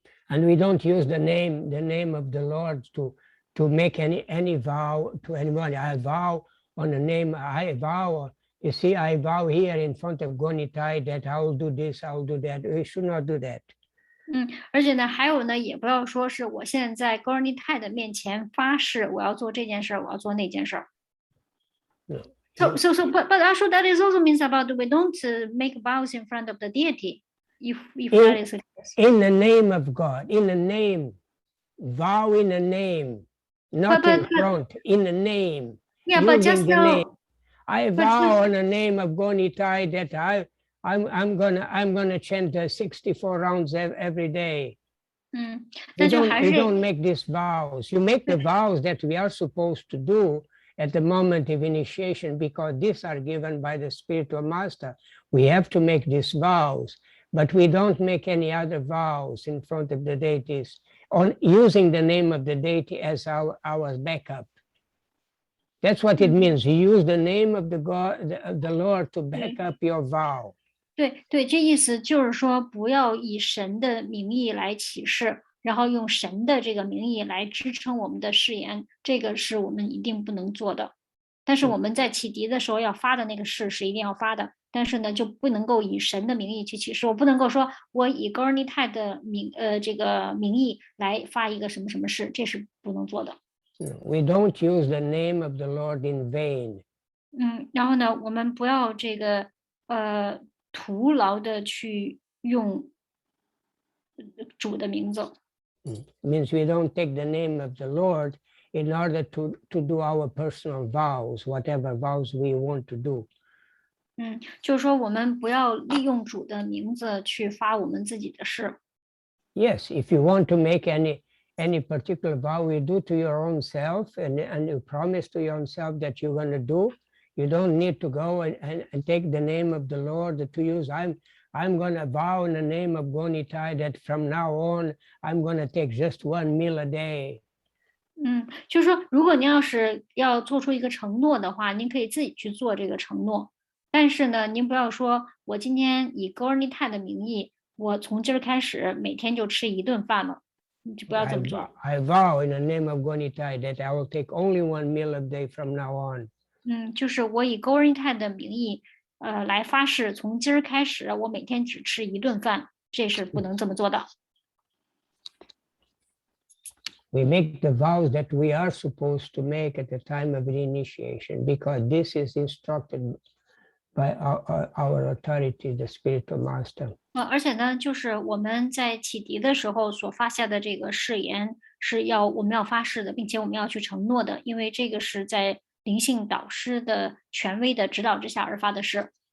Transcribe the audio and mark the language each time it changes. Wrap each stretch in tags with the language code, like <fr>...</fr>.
<en>And we don't use the name of the Lord to make any vow to anyone. I vow on the name, I vow, you see, I vow here in front of Gonitai that I will do this, I will do that. We should not do that.</en> <zh>而且呢，还有呢，也不要说是我现在在高尔尼泰的面前发誓，我要做这件事儿，我要做那件事儿。</zh> <en>So, but also that is also means about we don't make vows in front of the deity. If that is the case. In the name of God, in the name, vow in the name, not in front, in the name. Yeah, but just name. I vow on the name of Gonitai that I'm gonna chant 64 rounds every day. We don't make these vows. You make the vows that we are supposed to do at the moment of initiation because these are given by the spiritual master. We have to make these vows, but we don't make any other vows in front of the deities on using the name of the deity as our backup. That's what it means. You use the name of the Lord to back up your vow.</en> <zh>对，这意思就是说，不要以神的名义来起誓，然后用神的这个名义来支撑我们的誓言，这个是我们一定不能做的。但是我们在启迪的时候要发的那个誓是一定要发的，但是呢，就不能够以神的名义去起誓。我不能够说我以高尔尼泰的这个名义来发一个什么什么誓，这是不能做的。</zh> <en>We don't use the name of the Lord in vain.</en> <zh>然后呢，我们不要这个徒劳的去用主的名字。</zh> <en>Means we don't take the name of the Lord in order to do our personal vows, whatever vows we want to do.</en> <zh>就是说我们不要利用主的名字去发我们自己的誓。</zh> <en>Yes, if you want to make any particular vow you do to your own self and you promise to yourself that you're going to do, you don't need to go and take the name of the Lord to use. I'm going to vow in the name of Gonitai that from now on I'm going to take just one meal a day.</en> <zh>就是说，如果您要是要做出一个承诺的话，您可以自己去做这个承诺。但是呢，您不要说我今天以高尔尼泰的名义，我从今儿开始每天就吃一顿饭了，你就不要这么做。</zh> <en>I vow in the name of Gonitai that I will take only one meal a day from now on.</en> <zh>就是我以高尔尼泰的名义，来发誓，从今儿开始我每天只吃一顿饭，这是不能这么做的。</zh> <en>We make the vows that we are supposed to make at the time of initiation because this is instructed by our authority, the spiritual master.</en> <zh>而且呢，就是我们在启迪的时候所发下的这个誓言，是我们要发誓的，并且我们要去承诺的，因为这个是在灵性导师的权威的指导之下而发的誓。</zh>